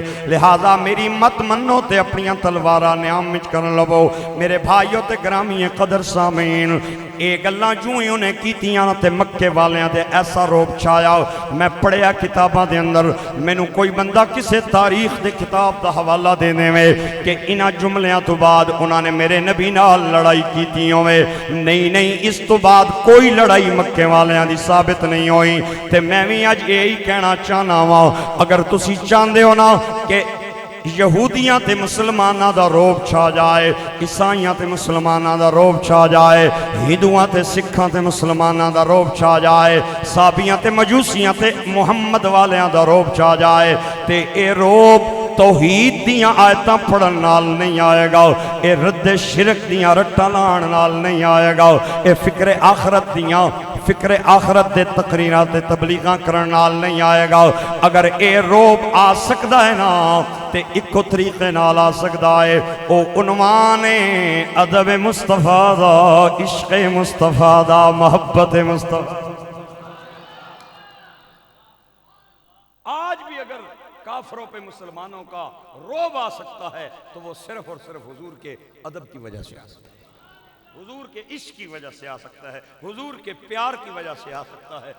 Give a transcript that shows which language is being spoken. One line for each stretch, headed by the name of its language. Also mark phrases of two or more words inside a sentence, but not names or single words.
Punjabi: لہذا میری مت منو تے اپنیاں تلواراں نیام وچ کرن لو. میرے بھائیو تے گرامی قدر سامعین اے گلاں جوں ہی انہیں کیتیاں تے مکے والیاں دے ایسا روب چھایا. میں پڑھیا کتاباں دے اندر مینوں کوئی بندہ کسے تاریخ دے کتاب دا حوالہ دینے میں کہ انہاں جملیاں تو بعد انہاں نے میرے نبی نال لڑائی کیتی ہوئے. نہیں اس تو بعد کوئی لڑائی مکے والیاں دی ثابت نہیں ہوئی. تے میں بھی اج یہی کہنا چاہنا وا اگر تسی چاہندے ہو نا کہ یہودیاں تے مسلماناں دا روب چھا جائے, عیسائیاں تے مسلماناں دا روب چھا جائے, ہندوؤں تے سکھاں تے مسلماناں دا روب چھا جائے, صابیاں تے مجوسیاں تے محمد والیاں دا روب چھا جائے, تے اے روب توحید دیاں آیتاں پڑھن نال نہیں آئے گا, اے رد شرک دیاں رٹا لان نال نہیں آئے گا, اے فکر آخرت دے تقریرات دے تبلیغاں کرن نال نہیں آئے گا. اگر اے روب آ سکدا ہے نا تے ایکو طریقے نال آ سکدا ہے, او عنوان ادب مصطفیٰ دا, عشق مصطفیٰ دا, محبت مصطفیٰ.
Urdu: آج بھی اگر کافروں پہ مسلمانوں کا روب آ سکتا ہے تو وہ صرف اور صرف حضور کے ادب کی وجہ سے آ سکتا ہے, حضور کے عشق کی وجہ سے آ سکتا ہے, حضور کے پیار کی وجہ سے آ سکتا ہے.